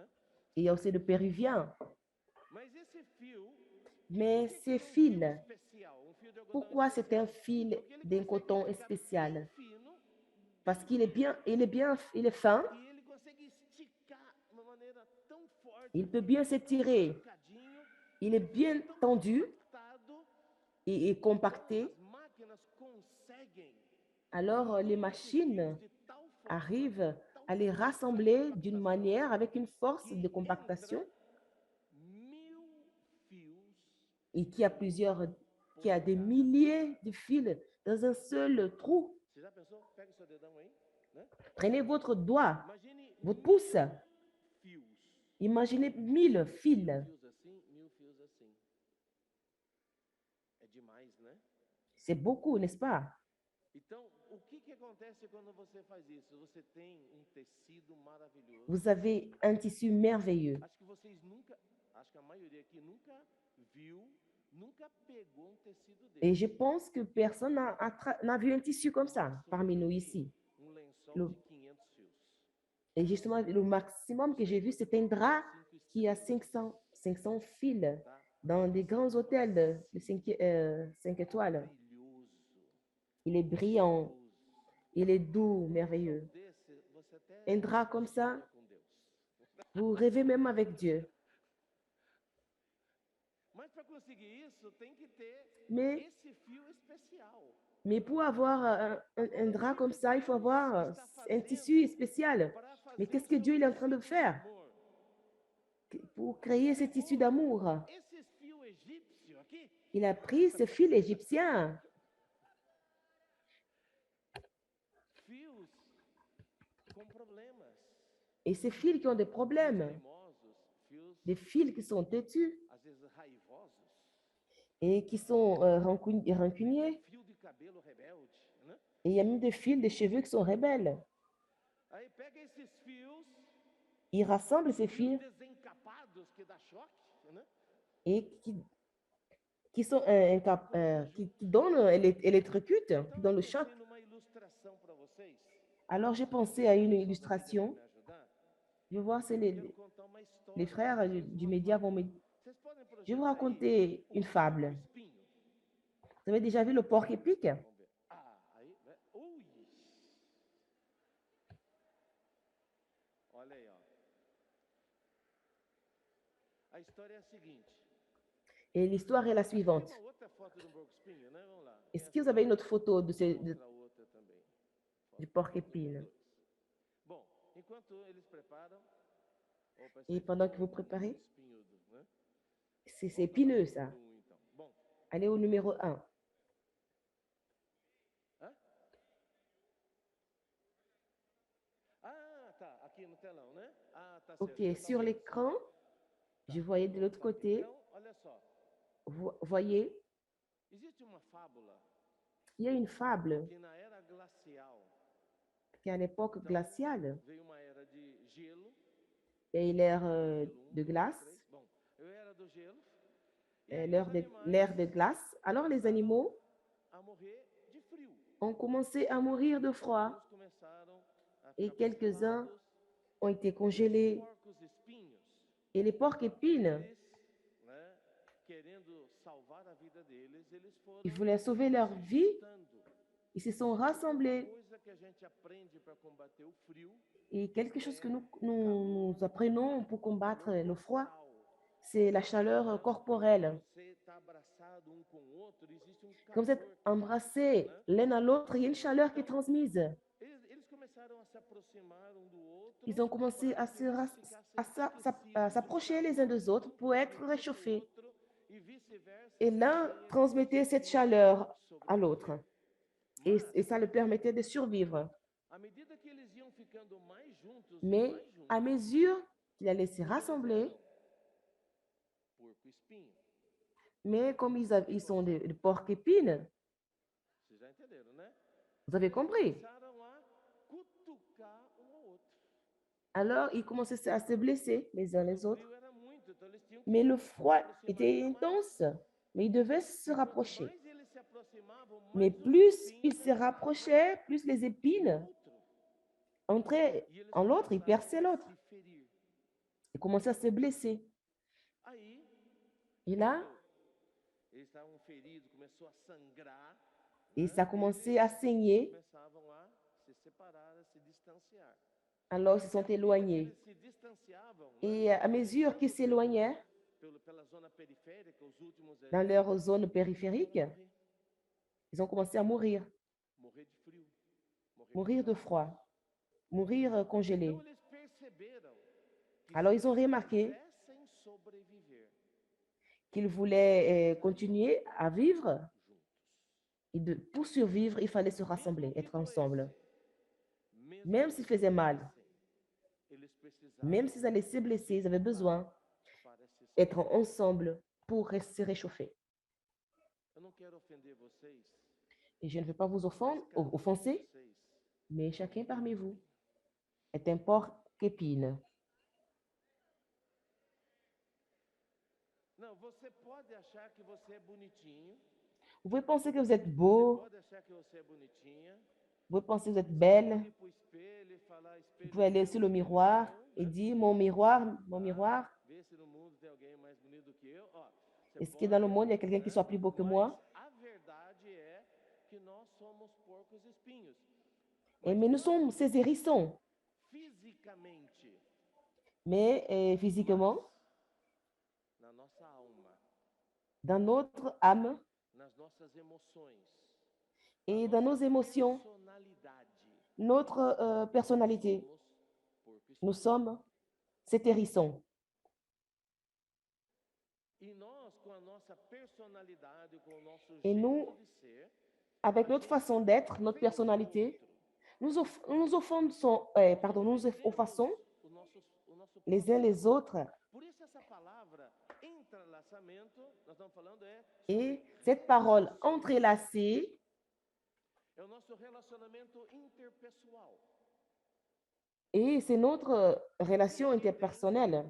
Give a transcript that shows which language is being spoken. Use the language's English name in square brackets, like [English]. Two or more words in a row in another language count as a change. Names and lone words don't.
[French] Et il y a aussi le péruvien. [Portuguese] Mas esse fio, [French] Mais [Portuguese] por que [French] ces [Portuguese] que é um [French] fils, [Portuguese] fio especial, um fio de algodão [French] pourquoi c'est un [Portuguese] especial? [French] fil [Portuguese] Porque ele [French] d'un [Portuguese] consegue [French] coton [Portuguese] ficar [French] spécial? [Portuguese] bem fino [French] Parce qu'il est il est fin, [Portuguese] e ele consegue esticar de uma maneira tão forte. [French] il peut bien s'étirer, [Portuguese] esticadinho, [French] il est bien [Portuguese] tão [French] tendu [Portuguese] compactado. [French] et compacté. [Portuguese] As máquinas conseguem [French] Alors les [Portuguese] unir esses [French] machines [Portuguese] fios de tal forma, [French] arrivent [Portuguese] tal [French] à les [Portuguese] forma, [French] rassembler [Portuguese] tal [French] d'une [Portuguese] compactação, [French] manière avec une force de [Portuguese] que [French] compactation [Portuguese] entra 1000 fios [French] et qui a qui a des [Portuguese] por cada [French] milliers de fils dans un seul trou. [Portuguese] Você já pensou? Pega o seu dedão aí, né? [French] Prenez votre doigt, [Portuguese] Imagine [French] votre pouce, [Portuguese] 1000 fios. [French] imaginez 1000 fils. [Portuguese] 1000 fios assim, 1000 fios assim. É demais, né? [French] C'est beaucoup, n'est-ce pas? [Portuguese] Então, o que acontece quando você faz isso? Você tem tecido maravilhoso. [French] Vous avez un tissu merveilleux. [Portuguese] Acho que vocês nunca, acho que a maioria aqui nunca viu, nunca pegou tecido desse. [French] Et je pense que personne n'a vu un tissu comme ça [Portuguese] Máximo [French] parmi [Portuguese] que eu [French] nous [Portuguese] vi, [French] ici. [Portuguese] lençol [French] Le- [Portuguese] de 500 fios. [French] Et justement, le maximum que j'ai vu, c'est un drap qui a 500 fils [Portuguese] Tá? [French] dans des grands hôtels de 5 étoiles. [Portuguese] Brilhoso. [French] Il est brillant, [Portuguese] Gostoso. [French] il est doux, [Portuguese] Um [French] merveilleux. [Portuguese] lençol desse, você até [French] Un drap comme ça, [Portuguese] sonha com Deus. [French] vous rêvez même avec Dieu. [Portuguese] Mas para conseguir isso, tem que ter [French] Mais, [Portuguese] esse fio especial. [French] mais pour avoir un drap comme ça, il faut avoir un tissu spécial. [Portuguese] Para fazer [French] Mais [Portuguese] o [French] qu'est-ce que [Portuguese] seu [French] Dieu il est en train de [Portuguese] tecido [French] faire [Portuguese] amor. [French] pour créer ce tissu d'amour? [Portuguese] Esses fios egípcios aqui, [French] Il a pris ce fil égyptien, [Portuguese] fios com problemas. [French] et ces fils qui ont des problèmes, [Portuguese] Teimosos, fios [French] des fils qui sont têtus [Portuguese] às vezes raivosos. [French] et qui sont rancuniers. [Portuguese] Fio de cabelo rebelde, né? [French] Et il y a même des fils de cheveux qui sont rebelles. [Portuguese] Aí pega esses fios, [French] Il rassemble ces [Portuguese] fios [French] fils [Portuguese] desencapados que dá choque, né? [French] et qui sont qui donnent électrocutent, qui donnent le choc. [Portuguese] Eu pensei numa ilustração para vocês. [French] Alors j'ai pensé à une illustration. [Portuguese] Me ajudar? [French] Je vais voir si [Portuguese] Quero contar uma história. [French] les frères du média vont me... [Portuguese] Vocês podem [French] Je vais vous [Portuguese] projetar aí [French] raconter [Portuguese] o [French] une [Portuguese] porco [French] fable. [Portuguese] espinho? [French] Vous avez déjà vu le porc épic? [Portuguese] Vamos ver. Ah, aí, né? Ui! Olha aí, ó. A história é a seguinte. [French] Et l'histoire est la [Portuguese] Tem [French] suivante. [Portuguese] uma outra foto do porco espinho, né? Vamos lá. [French] Est-ce que vous avez une autre photo de [Portuguese] Mostra outra também. [French] du porc épine? [Portuguese] Bom, enquanto eles preparam. Opa, [French] Et pendant que vous préparez, [Portuguese] espinhudo, né? [French] c'est épineux ça. [Portuguese] Então. Bom, [French] Allez au numéro 1. hã? Ok, sur l'écran, je voyais de l'autre côté, [Portuguese] Então, olha só, [French] voyez, [Portuguese] existe uma fábula [French] il y a une fable [Portuguese] que na era glacial, [French] qui est à l'époque [Portuguese] então [French] glaciale [Portuguese] veio uma era de gelo, [French] et l'ère [Portuguese] gelo [French] de [Portuguese] 1, 2, [French] glace, [Portuguese] 3. Bom, eu era do gelo. E aí os [French] l'ère [Portuguese] animais [French] de glace. Alors les [Portuguese] começaram [French] animaux [Portuguese] a morrer de frio. [French] ont commencé à mourir de froid [Portuguese] Alguns começaram a [French] et [Portuguese] ficar [French] quelques-uns [Portuguese] congelados. [French] ont été [Portuguese] E os [French] congelés. [Portuguese] porcos espinhos, [French] Et les porcs épines, [Portuguese] eles, né, querendo salvar a vida deles, eles [French] ils [Portuguese] foram [French] voulaient sauver leur [Portuguese] se [French] vie, [Portuguese] juntando. [French] ils se sont [Portuguese] E uma [French] rassemblés. [Portuguese] coisa que a gente aprende para combater o frio [French] Et quelque chose [Portuguese] é [French] que nous apprenons pour combattre [Portuguese] calor [French] le froid, [Portuguese] corporal. [French] c'est la chaleur corporelle. [Portuguese] Você está abraçado um com o outro, existe um [French] Quand vous êtes [Portuguese] calor que passa, [French] embrassés [Portuguese] né? [French] l'un à l'autre, il y a une chaleur qui est [Portuguese] Então, [French] transmise. [Portuguese] eles começaram a se aproximar um do outro [French] Ils ont commencé [Portuguese] para [French] à [Portuguese] que eles ficassem [French] à [Portuguese] aquecidos. Um [French] s'approcher les uns des autres [Portuguese] calor [French] pour être [Portuguese] transmitia para o [French] réchauffés. [Portuguese] outro e vice-versa, [French] Et [Portuguese] quem [French] l'un [Portuguese] tinha [French] transmettait cette [Portuguese] conseguia [French] chaleur à l'autre. [Portuguese] sobreviver. Mas, [French] Et ça le permettait de survivre. [Portuguese] à medida que eles iam ficando mais juntos e [French] Mais [Portuguese] mais [French] à [Portuguese] juntos, [French] mesure qu'il allait se [Portuguese] como eles [French] rassembler, [Portuguese] eram porco-espinho, [French] mais comme ils sont des porcs épines, [Portuguese] vocês já entenderam, né? [French] vous avez [Portuguese] Eles [French] compris. [Portuguese] começaram a cutucar um ao outro. [French] Alors, ils commençaient à se blesser les uns [Portuguese] Mas [French] les [Portuguese] o [French] autres. [Portuguese] frio era muito, então eles tinham [French] Mais [Portuguese] que [French] le [Portuguese] se [French] froid [Portuguese] aproximar [French] était [Portuguese] ainda mais. [French] intense, mais ils devaient se [Portuguese] E quanto [French] rapprocher. [Portuguese] mais eles se aproximavam, [French] Mais [Portuguese] mais os [French] plus ils [Portuguese] espinhos [French] se [Portuguese] entravam [French] rapprochaient, plus les [Portuguese] no [French] épines [Portuguese] outro. [French] entraient [Portuguese] E eles [French] en l'autre, ils [Portuguese] começaram [French] perçaient [Portuguese] a [French] l'autre. [Portuguese] se ferir. [French] Ils commençaient à se blesser. [Portuguese] Aí, [French] Et là, [Portuguese] quando eles estavam feridos, começou a sangrar, [French] et [Portuguese] né? [French] ça commençait à saigner. [Portuguese] Começavam a se separar, a se distanciar. [French] Alors, ils se [Portuguese] E [French] sont [Portuguese] à medida que [French] éloignés. [Portuguese] eles se distanciavam, né? [French] Et à mesure qu'ils s'éloignaient [Portuguese] Pela zona periférica, os últimos [French] dans leur zone [Portuguese] começaram [French] périphérique, [Portuguese] a morrer. [French] ils ont commencé à mourir. [Portuguese] Morrer de frio, morrer [French] Mourir de [Portuguese] congelado. [French] froid, mourir congelés. [Portuguese] Então eles perceberam que [French] Alors, [Portuguese] se [French] ils ont [Portuguese] eles [French] remarqué [Portuguese] quisessem sobreviver [French] qu'ils voulaient continuer à vivre. [Portuguese] juntos, [French] Et pour survivre, il fallait se rassembler, [Portuguese] mesmo que [French] être ensemble. [Portuguese] doessem, [French] Même [Portuguese] mesmo [French] s'ils [Portuguese] que [French] faisaient mal, [Portuguese] doessem, eles [French] même [Portuguese] precisavam [French] s'ils allaient se blesser, ils avaient besoin [Portuguese] para se [French] d'être [Portuguese] salvar. [French] ensemble pour se réchauffer. [Portuguese] Eu não quero ofender vocês, [French] Et je ne veux pas vous [Portuguese] mas cada um de [French] offenser, [Portuguese] vocês [French] mais chacun parmi vous [Portuguese] espinho. [French] est un porc épine. [Portuguese] Não, você pode achar que você é bonitinho, [French] Vous pouvez penser que vous êtes [Portuguese] você [French] beau, [Portuguese] pode achar que você é bonitinha, [French] vous pouvez penser que vous êtes [Portuguese] você pode [French] belle, [Portuguese] ir para o espelho e falar, [French] vous [Portuguese] espelho [French] pouvez aller [Portuguese] meu, [French] sur le [Portuguese] espelho [French] miroir [Portuguese] meu, [French] et [Portuguese] né? [French] dire, mon [Portuguese] Tá? [French] miroir, [Portuguese] Ver se no mundo tem alguém mais bonito do que eu. Ó, você [French] est-ce que dans le [Portuguese] pode, [French] monde, il y a quelqu'un qui [Portuguese] né? [French] soit plus beau que [Portuguese] Mas [French] moi? [Portuguese] a verdade é que nós somos porcos espinhos. [French] Mais nous [Portuguese] Mas [French] sommes [Portuguese] não [French] ces hérissons. [Portuguese] fisicamente, [French] Mais [Portuguese] mas [French] physiquement, [Portuguese] na nossa alma, [French] dans notre âme [Portuguese] nas nossas emoções, [French] et [Portuguese] na [French] dans nos [Portuguese] nossa [French] émotions, [Portuguese] personalidade, [French] notre personnalité, [Portuguese] somos porco [French] nous [Portuguese] espinho. [French] sommes cet hérisson. [Portuguese] E nós, com a nossa personalidade, com o nosso [French] Et [Portuguese] jeito [French] nous, [Portuguese] de ser, [French] avec [Portuguese] a [French] notre [Portuguese] gente [French] façon d'être, notre [Portuguese] ofende o [French] personnalité, [Portuguese] outro. [French] nous offensons, nous offensons [Portuguese] O nosso [French] les uns [Portuguese] próximo. [French] les autres. [Portuguese] Por isso essa palavra entrelaçamento, nós estamos falando [French] Et [Portuguese] sobre [French] cette parole [Portuguese] relação. [French] entrelacée, [Portuguese] É o nosso relacionamento interpessoal. [French] et c'est notre relation interpersonnelle.